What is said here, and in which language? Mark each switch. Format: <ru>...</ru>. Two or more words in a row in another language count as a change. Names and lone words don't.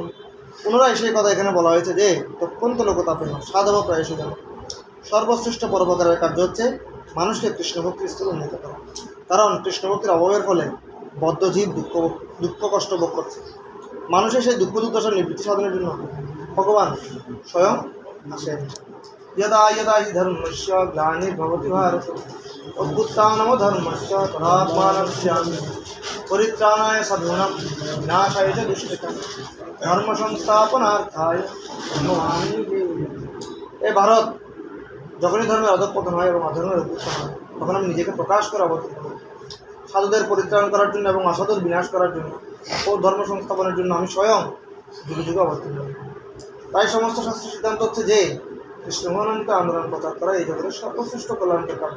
<bn>পুনরায় সেই কথা এখানে বলা হয়েছে যে অত্যন্ত</bn> <sa>লোকতাপেন সাধব প্রায়শ</sa> <bn>যেন সর্বশ্রেষ্ঠ পরোপকারের কার্য হচ্ছে মানুষকে কৃষ্ণভক্তির স্তরে উন্নীত করা। কারণ কৃষ্ণভক্তির অভাবের ফলে বদ্ধজীব দুঃখ কষ্ট ভোগ করছে। মানুষের সেই দুঃখ দুর্দশার নিবৃত্তি সাধনের জন্য ভগবান স্বয়ং আসেন।</bn> <sa>यदा यदा हि धर्मस्य ग्लानिर्भवति भारत अभ्युत्थानम् धर्मस्य तदात्मानस्य परित्राणाय साधूनां विनाशाय च दुष्कृतां धर्म संस्थापनार्थाय नमामि देवं।</sa> <bn>এই ভারত যখনই ধর্মের অধঃপতন হয় এবং অধর্মের উত্থান হয় তখন আমি নিজেকে প্রকাশ করে অবতীর্ণ করি। সাধুদের পরিত্রাণ করার জন্য এবং অসাধুর বিনাশ করার জন্য ও ধর্ম সংস্থাপনের জন্য আমি স্বয়ং যুগে যুগে অবতীর্ণ হই। তাই সমস্ত শাস্ত্র সিদ্ধান্ত হচ্ছে যে কৃষ্ণভগবানকে আন্দোলন প্রচার করা এই জগতের সর্বশ্রেষ্ঠ কল্যাণের কার্য।</bn>